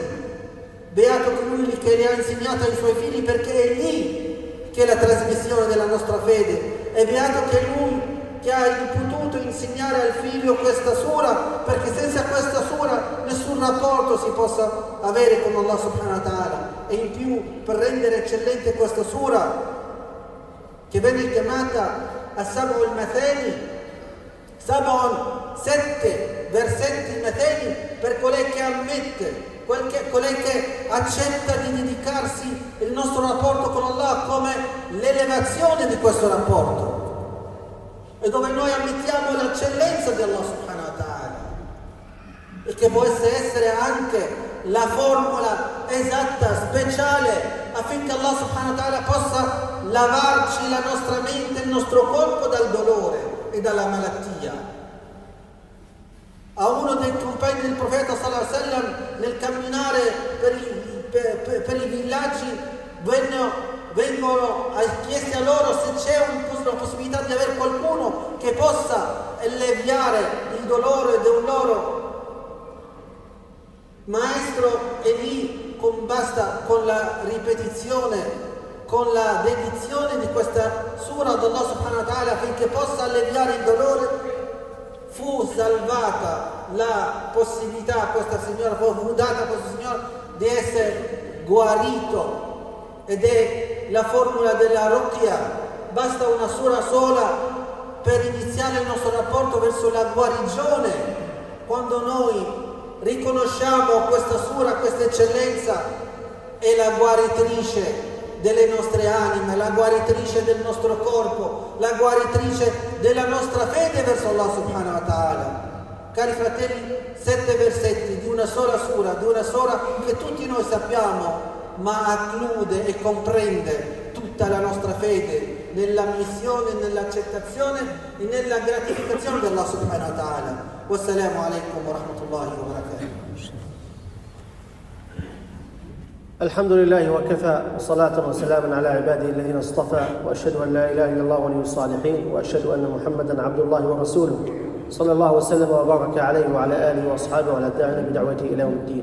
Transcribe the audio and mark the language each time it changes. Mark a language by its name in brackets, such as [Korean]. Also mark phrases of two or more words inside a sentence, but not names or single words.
[Italian] Beato colui che li ha insegnato ai suoi figli, perché è lì che è la trasmissione della nostra fede, e beato che lui che ha potuto insegnare al figlio questa sura, perché senza questa sura nessun rapporto si possa avere con [Arabic] الله سبحانه وتعالى. [Italian] E in più, per rendere eccellente questa sura, che venne chiamata [Arabic] السبع المثاني, [Italian] 7 versetti mateni, per colei che ammette, colei che accetta di dedicarsi il nostro rapporto con Allah come l'elevazione di questo rapporto, e dove noi ammettiamo l'eccellenza di [Arabic] الله سبحانه وتعالى, [Italian] e che può essere anche la formula esatta, speciale, affinché [Arabic] الله سبحانه وتعالى [Italian] possa lavarci la nostra mente, il nostro corpo dal dolore e dalla malattia. A uno dei compagni del profeta [Arabic] صلى الله عليه وسلم, [Italian] nel camminare per per i villaggi vengono chiesti a loro se c'è una possibilità di avere qualcuno che possa alleviare il dolore di un loro maestro, e lì basta con la ripetizione, con la dedizione di questa sura ad [Arabic] الله سبحانه وتعالى [Italian] affinché possa alleviare il dolore. Fu salvata la possibilità a questa signora, fu data a questa signora di essere guarito, ed è la formula della Ruqya. Basta una sura sola per iniziare il nostro rapporto verso la guarigione. Quando noi riconosciamo questa sura, questa eccellenza, è la guaritrice delle nostre anime, la guaritrice del nostro corpo, la guaritrice della nostra fede verso [Arabic] الله سبحانه وتعالى. [Italian] Cari fratelli, 7 versetti di una sola sura, di una sola che tutti noi sappiamo, ma acclude e comprende tutta la nostra fede nella missione, nell'accettazione e nella gratificazione di [Arabic] الله سبحانه وتعالى. السلام عليكم ورحمة الله وبركاته. الحمد لله وكفى، وصلاة وسلاما على عباده الذين اصطفى، وأشهد أن لا إله إلا الله ولي الصالحين، وأشهد أن محمدا عبد الله ورسوله صلى الله وسلم وبارك عليه وعلى آله وأصحابه وعلى الداعين بدعوته إلى يوم الدين.